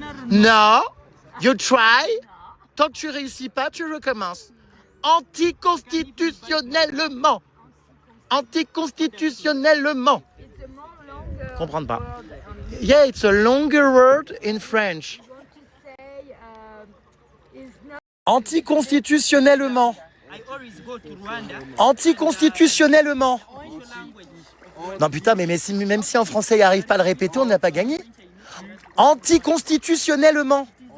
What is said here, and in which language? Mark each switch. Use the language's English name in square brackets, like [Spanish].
[French] Non. [English] You try. [French] Tant que tu réussis pas, tu recommences. Anticonstitutionnellement. Anticonstitutionnellement. Comprendre pas. [English] Yeah, it's a longer word in French. [French] Anticonstitutionnellement. [English] I always go to Rwanda. [French] Anticonstitutionnellement. Non putain, mais même si en français il n'arrive pas à le répéter, on n'a pas gagné. Anticonstitutionnellement.